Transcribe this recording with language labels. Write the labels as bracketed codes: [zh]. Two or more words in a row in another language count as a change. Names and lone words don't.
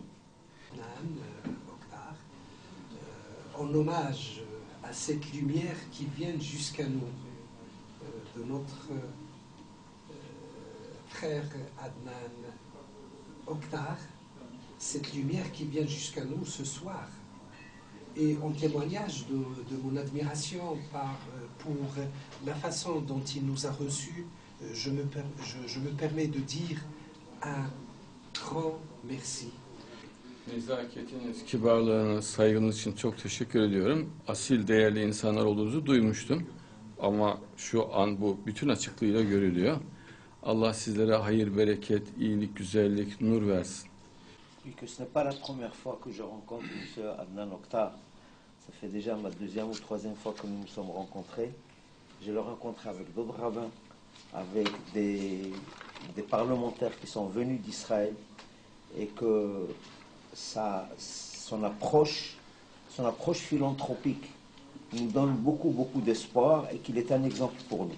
[fr] Oktar, en hommage à cette lumière qui vient jusqu'à nous, de notre frère Adnan Oktar, cette lumière qui vient jusqu'à nous ce soir. Et en témoignage de mon admiration pour la façon dont il nous a reçus, je me permets de dire un grand merci. [tr] Nezaketiniz, kibarlığınız, saygınız için çok teşekkür ediyorum. Asil, değerli insanlar olduğunuzu duymuştum. Ama şu an bu bütün açıklığıyla görülüyor. Allah sizlere hayır, bereket, iyilik, güzellik, nur versin. [fr] Que ce n'est pas la première fois que je rencontre M. Adnan Oktar. Ça fait déjà ma deuxième ou troisième fois que nous nous sommes rencontrés. Je le rencontre avec d'autres rabbins, avec des parlementaires qui sont venus d'Israël et que son approche philanthropique nous donne beaucoup d'espoir et qu'il est un exemple pour nous.